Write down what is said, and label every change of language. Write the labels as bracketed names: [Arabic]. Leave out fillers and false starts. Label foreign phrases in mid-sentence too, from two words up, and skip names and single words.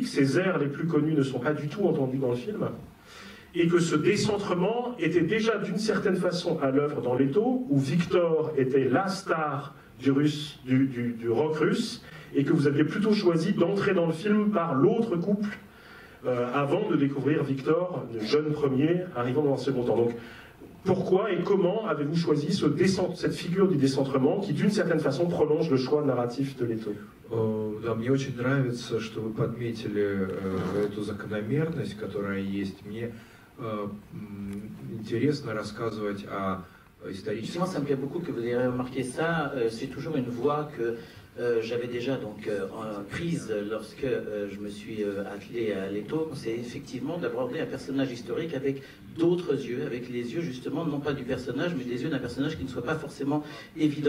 [French] Ses airs les plus connus ne sont pas du tout entendus dans le film, et que ce décentrement était déjà d'une certaine façon à l'œuvre dans Leto, où Victor était la star du rock russe, et que vous aviez plutôt choisi d'entrer dans le film par l'autre couple, avant de découvrir Victor, le jeune premier, arrivant dans un second temps. Donc, pourquoi et comment avez-vous choisi cette figure du décentrement qui, d'une certaine façon, prolonge le choix narratif de Leto? [Russian] Да, мне очень нравится, что вы подметили эту закономерность, которая есть. Мне интересно рассказывать о историческом... [French] Ça me plaît beaucoup que vous ayez remarqué ça. C'est toujours une voie que j'avais déjà donc prise lorsque je me suis attelé à Leto. C'est effectivement d'aborder un personnage historique avec d'autres yeux, avec les yeux justement, non pas du personnage, mais des yeux d'un personnage qui ne soit pas forcément évident.